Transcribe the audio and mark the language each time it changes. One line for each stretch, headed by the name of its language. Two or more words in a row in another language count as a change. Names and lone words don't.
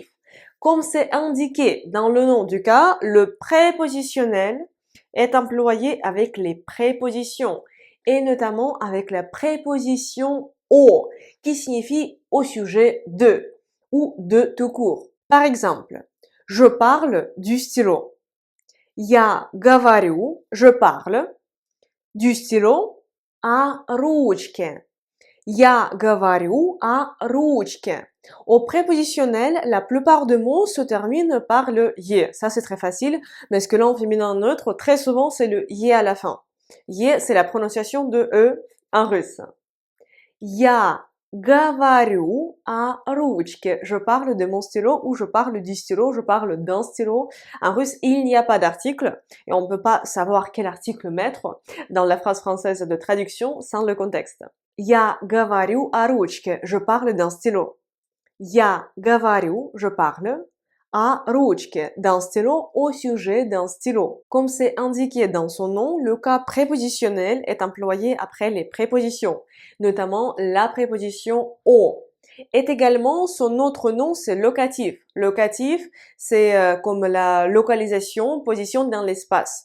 French: Comme c'est indiqué dans le nom du cas, le prépositionnel est employé avec les prépositions et notamment avec la préposition au qui signifie au sujet de ou de tout court. Par exemple, je parle du stylo.
Russian: Я говорю,
French: je parle du stylo à ручке.
Russian: Я говорю о ручке.
French: Au prépositionnel, la plupart des mots se terminent par le «е». Ça, c'est très facile, mais ce que là, en féminin neutre, très souvent, c'est le «е» à la fin. «Е», c'est la prononciation de «e» en russe.
Russian: Я говорю о ручке.
French: Je parle de mon stylo ou je parle du stylo, je parle d'un stylo. En russe, il n'y a pas d'article et on ne peut pas savoir quel article mettre dans la phrase française de traduction sans le contexte.
Russian: Я говорю о ручке.
French: Je parle d'un stylo.
Russian: Я говорю,
French: je parle,
Russian: о ручке,
French: d'un stylo, au sujet d'un stylo. Comme c'est indiqué dans son nom, le cas prépositionnel est employé après les prépositions, notamment la préposition au. Est également son autre nom, c'est locatif. Locatif, c'est comme la localisation, position dans l'espace.